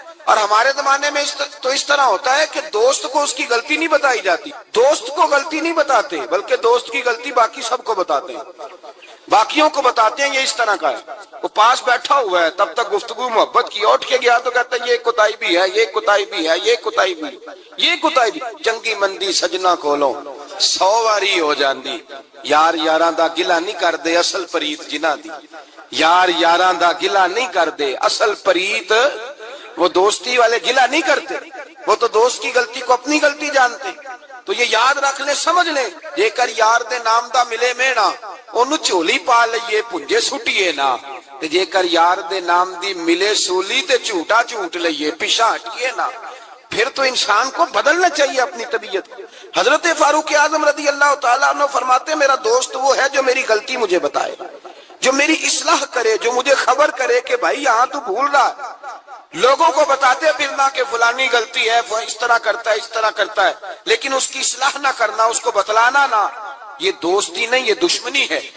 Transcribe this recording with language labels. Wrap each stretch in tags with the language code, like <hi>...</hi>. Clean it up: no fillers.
<ur>اور ہمارے زمانے میں تو اس طرح ہوتا ہے کہ دوست کو اس کی غلطی نہیں بتائی جاتی، دوست کو غلطی نہیں بتاتے بلکہ دوست کی غلطی باقی سب کو بتاتے ہیں، باقیوں کو بتاتے ہیں. یہ اس طرح کا ہے، وہ پاس بیٹھا ہوا ہے تب تک گفتگو محبت کی، اٹھ کے گیا تو کہتا ہے یہ کوتاہی بھی ہے، یہ کوتاہی بھی ہے، یہ کوتاہی بھی، یہ کوتاہی بھی.</ur> <pa>چنگی مندی سجنا کولوں 100 واری ہو جاندی، یار یاراں دا گلا نہیں کر دے اصل پریت جنہ دی، یار یاراں دا گلا نہیں کر دے اصل پریت.</pa> <ur>وہ دوستی والے گلا نہیں کرتے، وہ تو دوست کی غلطی کو اپنی غلطی جانتے. تو یہ یاد رکھ لیں، سمجھ لیں،</ur> <pa>جے کر یار دے نام دا ملے مینا اونوں جھولی پا لئیے پنجے سٹیے نا، تے جے کر یار دے نام دی ملے سولی تے جھوٹا جھوٹ لئیے پیچھا ہٹیے نا.</pa> <ur>پھر تو انسان کو بدلنا چاہیے اپنی طبیعت. حضرت فاروق اعظم رضی اللہ تعالیٰ عنہ فرماتے ہیں میرا دوست وہ ہے جو میری غلطی مجھے بتائے، جو میری اصلاح کرے، جو مجھے خبر کرے کہ بھائی یہاں تو بھول رہا ہے. لوگوں کو بتاتے پھرنا کہ فلانی غلطی ہے، اس طرح کرتا ہے اس طرح کرتا ہے، لیکن اس کی اصلاح نہ کرنا، اس کو بتلانا نہ، یہ دوستی نہیں، یہ دشمنی ہے.</ur>